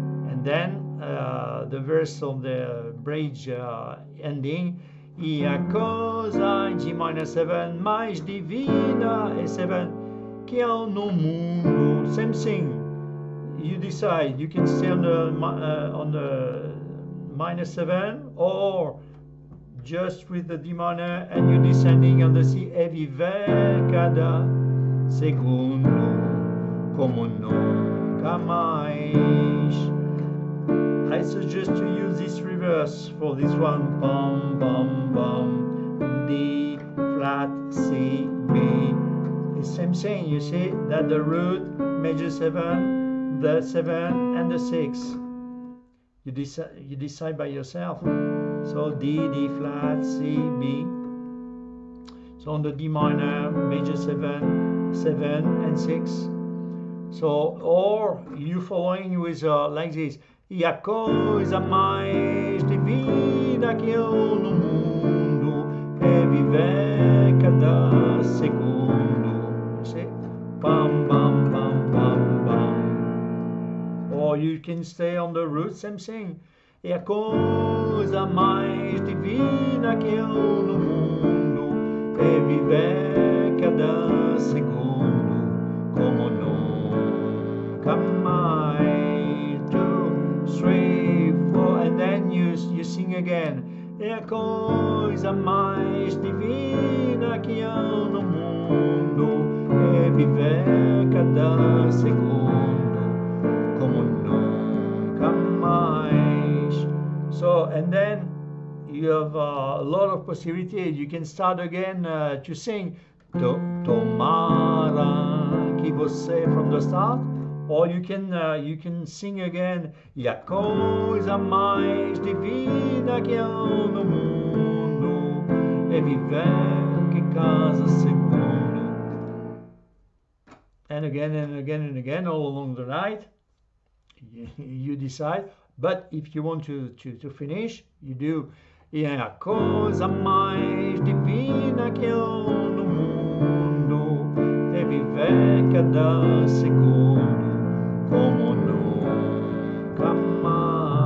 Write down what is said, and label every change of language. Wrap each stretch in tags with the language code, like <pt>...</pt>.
<en>And then the verse of the bridge ending,</en> <pt>e a coisa de minor 7 mais divina é 7 que há no mundo.</pt> <en>Same thing. You decide. You can stay on the minor 7, or just with the D minor, and you're descending on the C.</en> <pt>E viver cada segundo como nunca mais.</pt> <en>I suggest to use this reverse for this one. Bum, bum, bum, D, flat, C, B. The same thing, you see, that the root, major 7, the 7, and the 6. You decide by yourself. So D, D flat, C, B. So on the D minor, major 7, 7, and 6. So, or you following with like this.</en> <pt>E a coisa mais divina que eu no mundo é viver cada segundo.</pt> <en>You see? Bam, bam, bam, bam, bam. Or you can stay on the root, same thing.</en> <pt>E a coisa mais divina que eu no mundo é viver cada segundo como nunca mais.</pt> <en>2, 3, 4, and then you sing again.</en> <pt>É a coisa mais divina que há no mundo é viver cada segundo como nunca mais.</pt> <en>So, and then you have a lot of possibilities. You can start again to sing</en> <pt>Tomara, que você</pt> <en>from the start. Or you can sing again.</en> <pt>E a coisa mais divina que há no mundo é viver que cada segundo.</pt> <en>And again and again and again all along the night. You decide. But if you want to finish, you do.</en> <pt>E a coisa mais divina que há no mundo é viver cada segundo como nunca mais.</pt>